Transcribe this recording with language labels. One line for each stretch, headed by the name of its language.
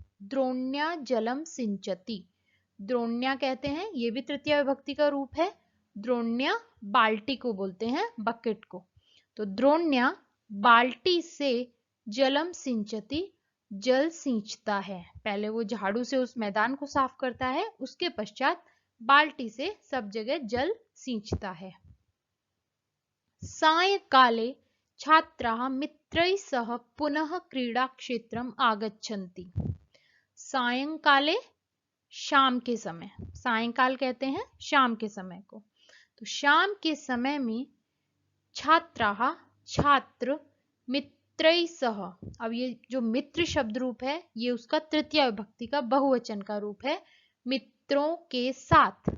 Sanskrit: द्रोण्या जलम सिंचति,
Hindi: द्रोण्या कहते हैं, ये भी तृतीय विभक्ति का रूप है, द्रोण्या बाल्टी को बोलते हैं, बकेट को, तो द्रोण्या बाल्टी से जलम सिंचति जल सींचता है। पहले वो झाड़ू से उस मैदान को साफ करता है, उसके पश्चात बाल्टी से सब जगह जल सींचता है।
Sanskrit: सायंकाले छात्राः मित्रैः सह पुनः क्रीडा क्षेत्रम आगच्छन्ति। सायंकाले
Hindi: शाम के समय, सायंकाल कहते हैं शाम के समय को, तो शाम के समय में
Sanskrit: छात्राः
Hindi: छात्र
Sanskrit: मित्रैः सह।
Hindi: अब ये जो मित्र शब्द रूप है ये उसका तृतीय विभक्ति का बहुवचन का रूप है, मित्रों के साथ।